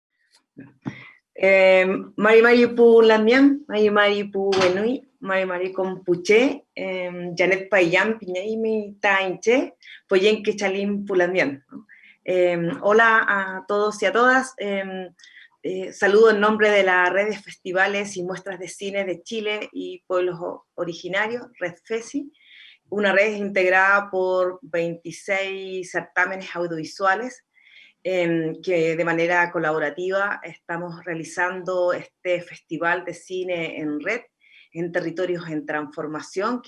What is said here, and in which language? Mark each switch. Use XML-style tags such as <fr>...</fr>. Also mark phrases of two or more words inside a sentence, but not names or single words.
<arn>Mari Mari Pu Lamian, Mari Mari Pu Wenui, Mari Mari Compuche, Janet Payán, Piñaimi Tainche, Poyen Quechalín Pulamian.</arn> <es>Hola a todos y a todas. Saludo en nombre de la Red de Festivales y Muestras de Cine de Chile y Pueblos Originarios, Red FESI, una red integrada por 26 certámenes audiovisuales que de manera colaborativa estamos realizando este festival de cine en red, en territorios en transformación,</es>